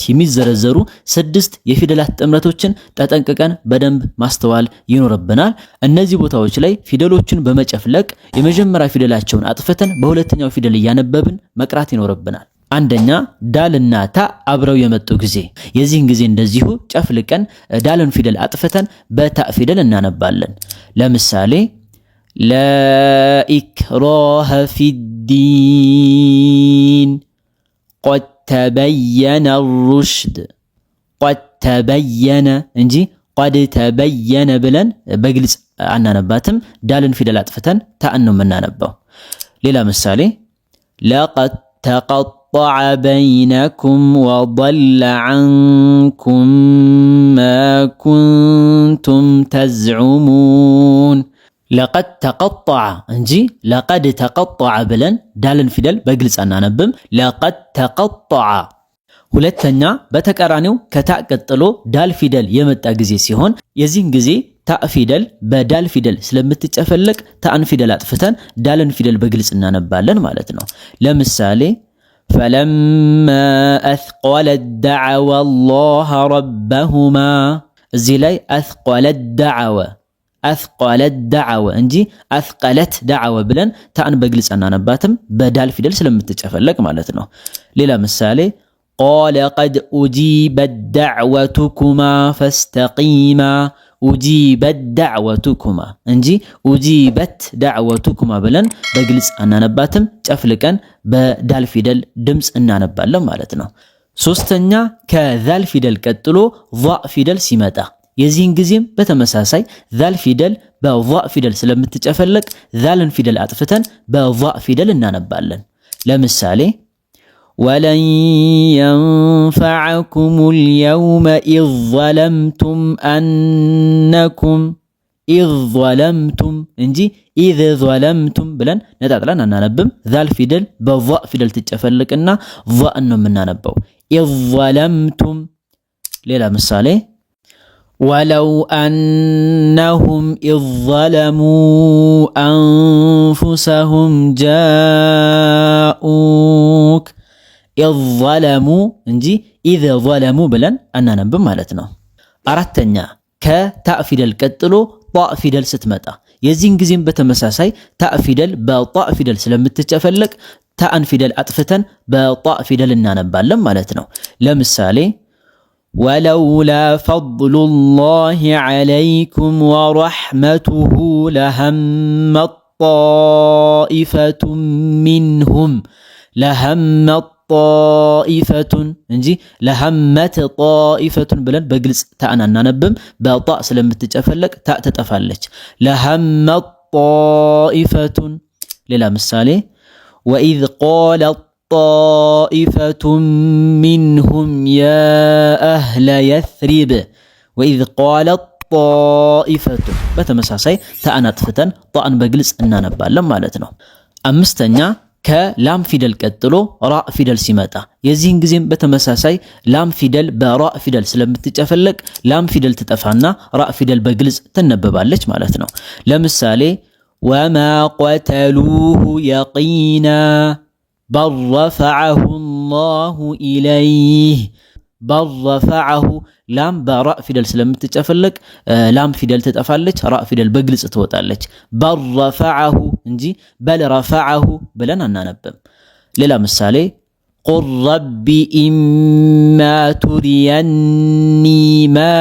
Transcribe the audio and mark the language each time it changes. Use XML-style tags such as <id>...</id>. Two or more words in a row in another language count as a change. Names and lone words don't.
<am>የሚዘረዘሩ 6 የፊደላት ጥምረቶችን ተጠንቅቀን በደንብ ማስተዋል ይኖርብናል። እነዚህ ቦታዎች ላይ ፊደሎችን በመጨፍለቅ የመጀመሪያ ፊደላቸውን አጥፍተን በሁለተኛው ፊደል እያነበብን መቅራት ይኖርብናል። አንደኛ ዳልና ታ አብረው የመጡ ጊዜ የዚህን ጊዜ እንደዚሁ ጨፍልቀን ዳልን ፊደል አጥፍተን በታ ፊደል እናነባለን። ለምሳሌ</am> <ar>لا إكراه في الدين قد تبين الرشد قد تبين</ar> <am>እንጂ</am> <ar>قد تبين</ar> <am>ብለን በግልጽ አናነባትም። ዳልን ፊደላት ፈተን ታን ነው የምናነባው። ሌላ ምሳሌ</am> <ar>لقد تقطع بينكم وضل عنكم ما كنتم تزعمون لقد تقطع እንጂ لقد تقطع</ar> <am>ብለን ዳልን ፊደል በግልጽ አናነብም።</am> <ar>لقد تقطع</ar> <am>ሁለተኛ በተቃራኒው ከታ ቀጥሎ ዳል ፊደል የመጣ ጊዜ ሲሆን የዚህን ጊዜ ታእ ፊደል በዳል ፊደል ስለምትጨፈለቅ ታእን ፊደል አጥፍተን ዳልን ፊደል በግልጽ እናነባለን ማለት ነው። ለምሳሌ</am> <ar>فلما أثقلت دعوا الله ربهما</ar> <am>እዚህ ላይ</am> <ar>أثقلت دعوة</ar> <am>እንጂ</am> <ar>أثقلت دعوة</ar> <am>ብለን ታእን በግልጽ እናነባትም በዳል ፊደል ስለምትጨፈለቅ ማለት ነው። ሌላ ምሳሌ</am> <ar>قال قد أجيبت دعوتكما فاستقيما أجيبت دعوتكما እንጂ أجيبت</ar> <am>دعوتكما ብለን በግልጽ እናነባትም ጨፍልቀን በዳል ፊደል ድምጽ እናነባለን ማለት ነው። ሶስተኛ ከዛል ፊደል ቀጥሎ ዛእ ፊደል ሲመጣ የዚህን ጊዜም በተመሳሳይ ዛል ፊደል በዛእ ፊደል ስለምትጨፈለቅ ዛልን ፊደል አጥፍተን በዛእ ፊደል እናነባለን። ለምሳሌ ወለን</am> <ar>ينفعكم اليوم إذ ظلمتم أنكم إذ ظلمتم እንጂ إذ ظلمتم</ar> <am>ብለን ነጣጥለን አናነብም። ዛል ፊደል በዛእ ፊደል ትጨፈልቅና ዛእን ነው የምናነበው።</am> <ar>إذ ظلمتم</ar> <am>ሌላ ምሳሌ</am> <ar>ولو أنهم إذ ظلموا أنفسهم جاءوك إذ ظلموا</ar> <am>እንጂ</am> <ar>إذ ظلموا</ar> <am>ብለን አናነብም ማለት ነው። አራተኛ ከታእ ፊደል ቀጥሎ ጣእ ፊደል ስትመጣ የዚህን ጊዜም በተመሳሳይ ታእ ፊደል በጣእ ፊደል ስለምትጨፈለቅ ታእን ፊደል አጥፍተን በጣእ ፊደል እናነባለን ማለት ነው። ለምሳሌ</am> <ar>ولولا فضل الله عليكم ورحمته لهمت طائفة منهم لهمت طائفة</ar> <am>እንጂ</am> <ar>لهمت طائفة</ar> <am>ብለን በግልጽ ታእን አናነብም። በጣእ ስለምትጨፈለቅ ታእ ተጠፋለች።</am> <ar>لهمت طائفة</ar> <am>ሌላ ምሳሌ</am> <ar>وإذ قال طائفة منهم يا أهل يثرب وإذ قالت طائفة</ar> <am>በተመሳሳይ ታእን አጥፍተን ጣእን በግልጽ እናነባለን ማለት ነው። አምስተኛ ከላም ፊደል ቀጥሎ ራእ ፊደል ሲመጣ የዚህን ጊዜም በተመሳሳይ ላም ፊደል በራእ ፊደል ስለምትጨፈለቅ ላም ፊደል ትጠፋና ራእ ፊደል በግልጽ ትነበባለች ማለት ነው። ለምሳሌ</am> <ar>وما قتلوه يقينا بل رفعه الله إليه بل رفعه</ar> <am>ላም በራእ ፊደል ስለምትጨፈለቅ ላም ፊደል ትጠፋለች፣ ራእ ፊደል በግልጽ ትወጣለች።</am> <ar>بل رفعه</ar> <am>እንጂ</am> <ar>بل رفعه</ar> <am>ብለን አናነብም። ሌላ ምሳሌ</am> <ar>قل رب إما تريني ما</ar>